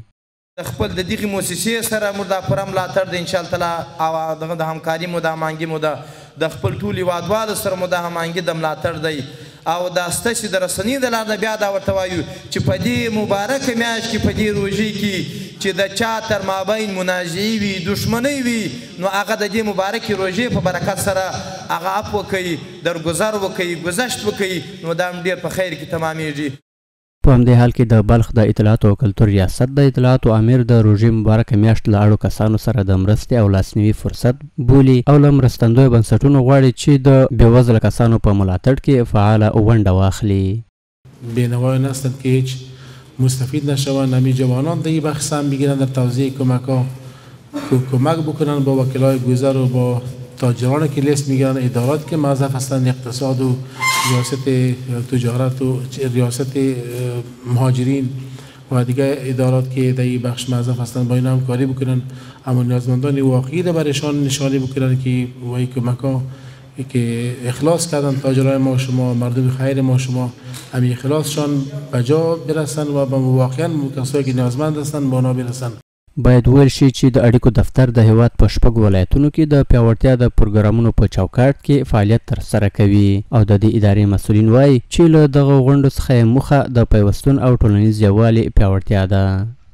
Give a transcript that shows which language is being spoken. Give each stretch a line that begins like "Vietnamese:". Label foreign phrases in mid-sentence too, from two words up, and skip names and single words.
Pashto: خپل د دغې موسسې سره موږ دا پوره ملاتړ د
Arabic: انشاءالله تعالی
Pashto: او د همکاري مو د هماهنګي مو د خپل ټول هېوادوالو سره مو د هماهنګي د ملاتړ دی او دا ستاسې د رسنۍ د لارې بیا دا ورته وایو چې په دې مبارکه میاشت کې په دې روژې کې چې د چا تر مابین منازعې وي دښمنۍ وي نو هغه د دې مبارکې روژې په برکت سره هغه عفو وکوي درګذر وکوي گذشت وکوي نو دا هم ډېر په خیر کې تمامیږي. په همدې حال کې د بلخ د اطلاعاتو او کلتور ریاست د اطلاعاتو امیر د روژې مبارکه میاشت له اړو کسانو سره د مرستې او لاسنیوي فرصت بولي او له مرستندویو بنسټونو غواړي چې د بېوزله کسانو په ملاتړ کې فعاله ونډه واخلي.
Persian: بینوایان هستند که هیچ مستفید نشوند. همین جوانان در این بخش هم میگیرن در توزیع کمک‌ها کمک بکنن با وکلای گذر و با تاجران که لیست میگیرن ادارات که موظف هستند اقتصاد و ریاست تجارت و ریاست مهاجرین و دیگر ادارات که در این بخش موظف هستند با این همکاری بکنن اما نیازمندان واقعی را برایشان نشانی بکنن که وای کمک‌ها که اخلاص کردن تاجرای ما شما مردم خیر ما شما همین اخلاصشان به جا برسن و به واقعا کسایی که نیازمند هستند به اونا برسن.
Pashto: باید ویل شي چې د اړیکو دفتر د هیواد په 6 ولایتونو کې د پیاوړتیا د پروګرامونو په چوکاټ کې فعالیت ترسره کوي او د دې ادارې مسؤلین وایي چې له دغه غونډو څخه موخه د پیوستون او ټولنیز یووالي پیاوړتیا ده.